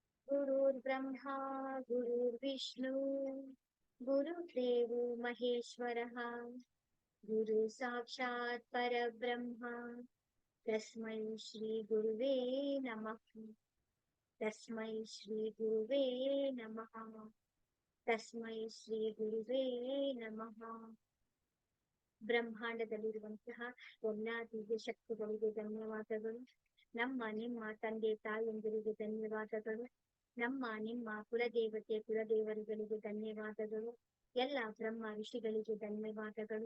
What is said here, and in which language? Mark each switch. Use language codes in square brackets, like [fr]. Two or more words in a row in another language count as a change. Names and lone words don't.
[sa] गुरुर्ब्रह्मा गुरुर्विष्णु गुरुर्देवो महेश्वरः गुरु साक्षात् परब्रह्म तस्मै श्री गुरुवे नमः। तस्मै श्री गुरुवे नमः। तस्मै श्री गुरुवे नमः। [kn] ಬ್ರಹ್ಮಾಂಡದಲ್ಲಿರುವಂತಹ ಎಲ್ಲಾ ದಿವ್ಯ ಶಕ್ತಿಗಳಿಗೆ ಧನ್ಯವಾದಗಳು. ನಮ್ಮ ನಿಮ್ಮ ತಂದೆ ತಾಯಂದಿರಿಗೆ ಧನ್ಯವಾದಗಳು. ನಮ್ಮ ನಿಮ್ಮ ಕುಲದೇವರುಗಳಿಗೆ ಧನ್ಯವಾದಗಳು. ಎಲ್ಲ ಬ್ರಹ್ಮ ಋಷಿಗಳಿಗೆ ಧನ್ಯವಾದಗಳು.